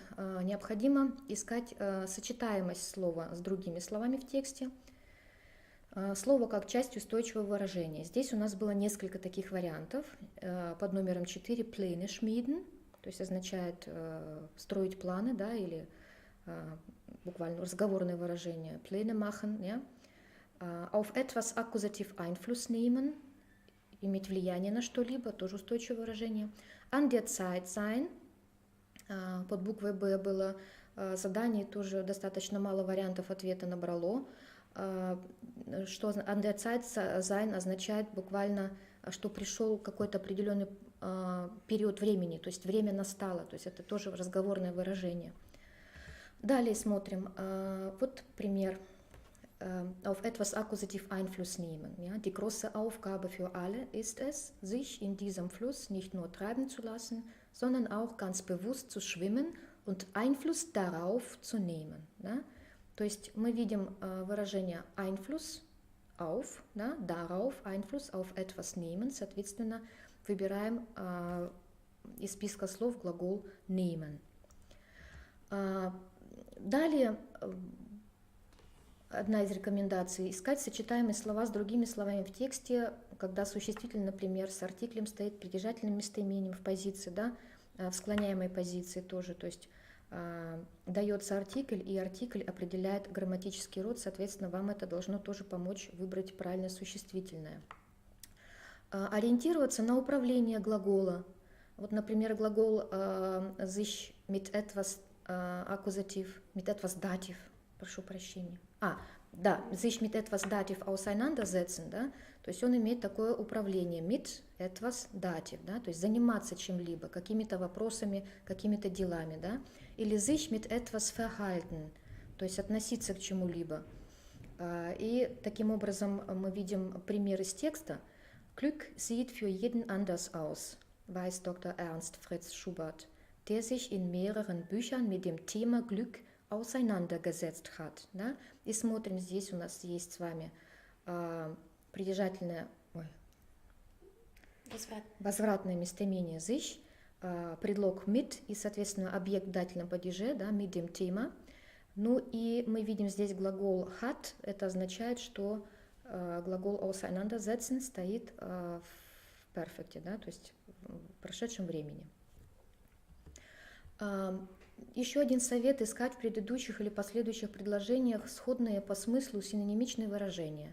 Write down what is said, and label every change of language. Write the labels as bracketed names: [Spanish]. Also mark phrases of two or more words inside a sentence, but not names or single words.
[Russian] Необходимо искать сочетаемость слова с другими словами в тексте. Слово как часть устойчивого выражения. Здесь у нас было несколько таких вариантов. Под номером 4 [German] «Pläne schmieden», [Russian] то есть означает строить планы, да, или буквально разговорное выражение [German] «Pläne machen», [Russian] ja? [German] Auf etwas akkusativ Einfluss nehmen, [Russian] иметь влияние на что-либо, тоже устойчивое выражение. [German] An der Zeit sein, [Russian] под буквой «Б» было задание, тоже достаточно мало вариантов ответа набрало. Что [German] an der Zeit sein [Russian] означает буквально, что пришел какой-то определенный период времени, то есть время настало, то есть это тоже разговорное выражение. Далее смотрим, вот пример. [German] Auf etwas akkusativ Einfluss nehmen. Ja? Die große Aufgabe für alle ist es, sich in diesem Fluss nicht nur treiben zu lassen, sondern auch ganz bewusst zu schwimmen und Einfluss darauf zu nehmen. [Russian] Да? То есть мы видим выражение [German] Einfluss auf, [Russian] да? [German] Darauf, Einfluss auf etwas nehmen, [Russian] соответственно, выбираем из списка слов глагол nehmen. Далее одна из рекомендаций – искать сочетаемые слова с другими словами в тексте, когда существительный, например, с артиклем стоит притяжательным местоимением в позиции, да, в склоняемой позиции тоже, то есть дается артикль, и артикль определяет грамматический род, соответственно, вам это должно тоже помочь выбрать правильное существительное. Ориентироваться на управление глагола. [German] Вот, например, глагол sich mit etwas аккузатив, mit etwas dativ, [Russian] прошу прощения. Да, [German] sich mit etwas dativ auseinandersetzen, [Russian] да, то есть он имеет такое управление, [German] mit etwas dativ, [Russian] да, то есть заниматься чем-либо, какими-то вопросами, какими-то делами, да, или [German] sich mit etwas verhalten, [Russian] то есть относиться к чему-либо. И таким образом мы видим пример из текста. [German] Glück sieht für jeden anders aus, weiß Dr. Ernst Fritz Schubert, der sich in mehreren Büchern mit dem Thema Glück auseinandergesetzt hat. [Russian] Да? И смотрим, здесь у нас есть с вами притяжательное, возвратное местоимение sich, предлог mit и, соответственно, объект в дательном падеже, да, [German] mit dem Thema. [Russian] Ну и мы видим здесь глагол hat, это означает, что глагол auseinandersetzen стоит в перфекте, да, то есть в прошедшем времени. Еще один совет – искать в предыдущих или последующих предложениях сходные по смыслу синонимичные выражения.